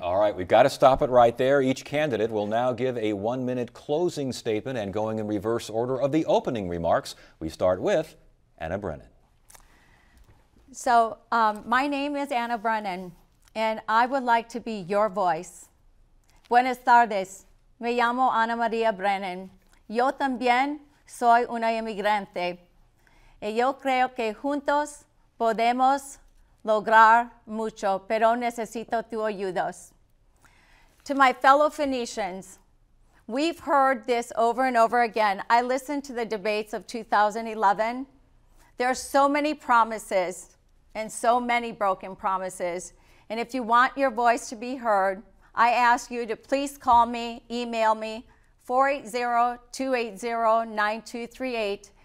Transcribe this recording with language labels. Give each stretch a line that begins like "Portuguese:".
English: All right, we've got to stop it right there. Each candidate will now give a 1-minute closing statement, and going in reverse order of the opening remarks, we start with Anna Brennan. So my name is Anna Brennan, and I would like to be your voice.
Spanish: Buenas tardes, me llamo Ana Maria Brennan. Yo también soy una inmigrante. Y yo creo que juntos podemos lograr mucho, pero necesito tu ayudas.
English: To my fellow Phoenicians, we've heard this over and over again. I listened to the debates of 2011. There are so many promises and so many broken promises. And if you want your voice to be heard, I ask you to please call me, email me, 480-280-9238.